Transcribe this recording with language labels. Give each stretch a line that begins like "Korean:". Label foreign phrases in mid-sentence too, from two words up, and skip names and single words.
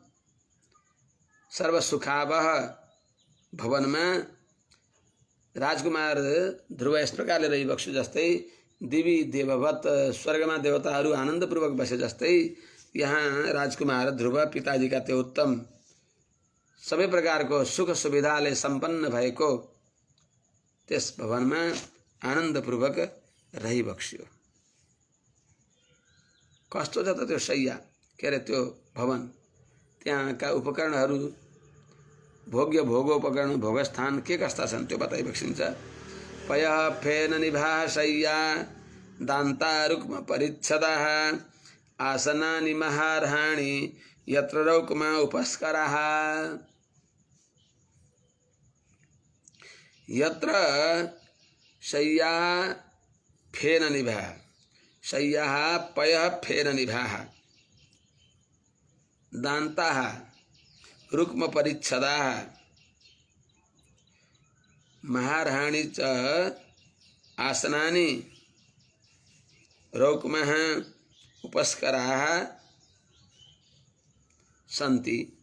Nepali: सर्वसुखावह भवनमा राजकुमार ध्रुव यस प्रकारले रहिबक्सु जस्तै दिवी देववत स्वर्गमा देवताहरू आनन्दपूर्वक बसे जस्तै यहाँ राजकुमार ध्रुव पिताजीका त्यो उत्तम सबै प्रकारको सुख सुविधाले सम्पन्न भएको त्यस भवनमा आनन्दपूर्वक रहिबक्स्यो। कस्तो छ त त्यो शैया के अरे त्यो भवन, त्यहाँका उपकरणहरू भोग्य भोगोपकरण भोगस्थान के कस्ता छन् त्यो बताइबक्सिन्छ।
Sanskrit: पयः फेन निभा शय्या दान्ता रुक्म परिच्छदाः आसनानि महार्हाणि यत्र रौक्मा उपस्कराः। यत्र शय्या फेन निभा, शय्याः पयः फेन निभाः दान्ताः रुक्म परिच्छदाः महार्हाणि च आसनानि रौक्मः उपस्कराः सन्ति।